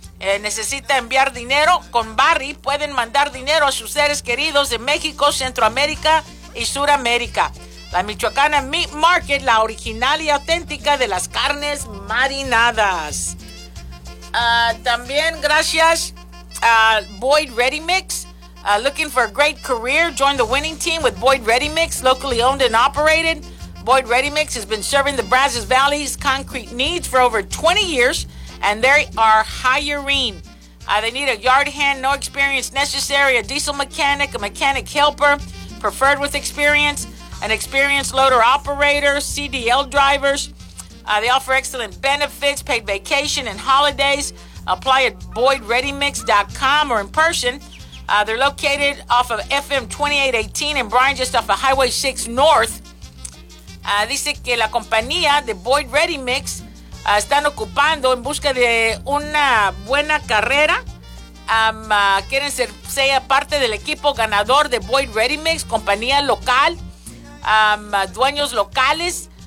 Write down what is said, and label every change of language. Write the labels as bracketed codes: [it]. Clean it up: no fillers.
[es] Necesita enviar dinero con Barry, pueden mandar dinero a sus seres queridos de México, Centroamérica y Suramérica. La Michoacana Meat Market, la original y auténtica de las carnes marinadas. También gracias a Boyd Ready Mix. [en] Looking for a great career? Join the winning team with Boyd Ready Mix, locally owned and operated. Boyd Ready Mix has been serving the Brazos Valley's concrete needs for over 20 years, and they are hiring. They need a yard hand, no experience necessary, a diesel mechanic, a mechanic helper, preferred with experience, an experienced loader operator, CDL drivers. They offer excellent benefits, paid vacation and holidays. Apply at BoydReadyMix.com or in person. They're located off of FM 2818 in Bryan, just off of Highway 6 North. [es] Dice que la compañía de Boyd Ready Mix están ocupando en busca de una buena carrera. Quieren ser sea parte del equipo ganador de Boyd Ready Mix, compañía local, dueños locales.